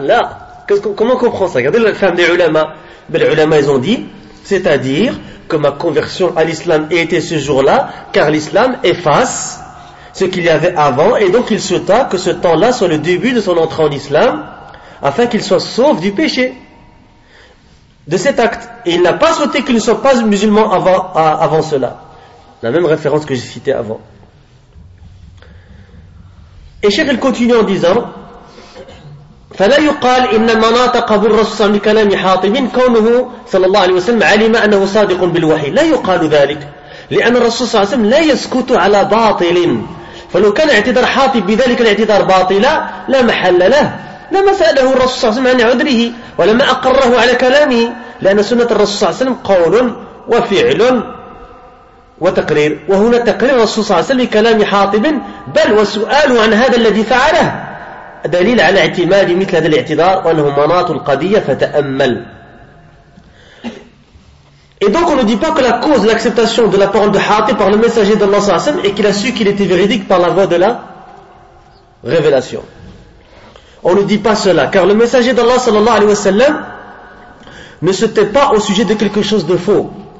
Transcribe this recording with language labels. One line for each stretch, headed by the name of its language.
French: Là, comment on comprend ça? Regardez la femme des ulama. Les ulama, ils ont dit, c'est-à-dire que ma conversion à l'islam a été ce jour-là, car l'islam efface ce qu'il y avait avant, et donc il souhaita que ce temps-là soit le début de son entrée en islam, afin qu'il soit sauf du péché. De cet acte. Et il n'a pas souhaité qu'il ne soit pas musulman avant cela. La même référence que j'ai citée avant. Et Cheikh, il continue en disant,
Arabic: فَلَا يُقَالْ إِنَّمَا نَاطَقَ بِالرَّسُولِ صَلَّى اللَّهُ عَلَيْهِ وَسَلَّمَ حَاطِمٍ كَوْنُهُ صلى الله عليه وسلم عَلِمَ أَنَّهُ صَادِقٌ بِالْوَحِي. لا يقال ذلك لأن الرسول صلى الله عليه وسلم لا يسكت على باطل. فلو كان اعتذار حاطب بذلك الاعتذار باطلا لا محل له. لما سأله الرسول صلى الله عليه وسلم عن عذره ولما أقره على كلامه. لأن سنة الرسول صلى الله عليه وسلم قول وفعل وتقرير. وهنا تقرير الرسول صلى الله عليه وسلم كلام حاطب بل وسؤاله عن هذا الذي فعله دليل على اعتماد مثل هذا الاعتذار وأنه مناط القضية فتأمل.
French: Et donc on ne dit pas que la cause de l'acceptation de la parole de Hatib par le messager d'Allah sallallahu alayhi wa sallam est qu'il a su qu'il était véridique par la voie de la révélation. On ne dit pas cela car le messager d'Allah sallallahu alayhi wa sallam ne se tait pas au sujet de quelque chose de faux.